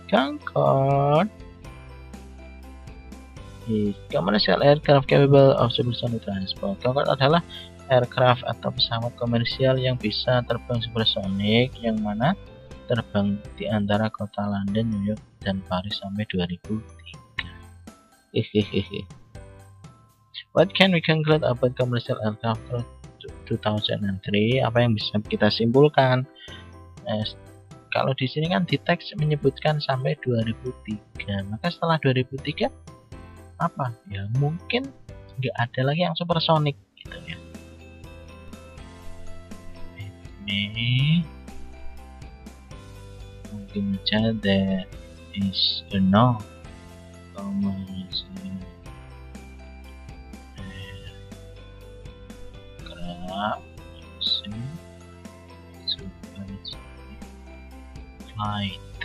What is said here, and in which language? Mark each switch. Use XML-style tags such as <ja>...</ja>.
<en>Concorde is commercial aircraft capable of supersonic transport.</en> <id>Concorde adalah aircraft atau pesawat komersial yang bisa terbang supersonik, yang mana terbang di antara kota London, New York, dan Paris sampai 2003.</id> <en>What can we conclude about commercial aircraft 2003?</en> <id>Apa yang bisa kita simpulkan? Kalau di sini kan di teks menyebutkan sampai 2003, maka setelah 2003 apa? Ya mungkin nggak ada lagi yang supersonik gitu ya. Ini mungkin aja</id> <en>there is no commercial aircraft using supersonic flight.</en>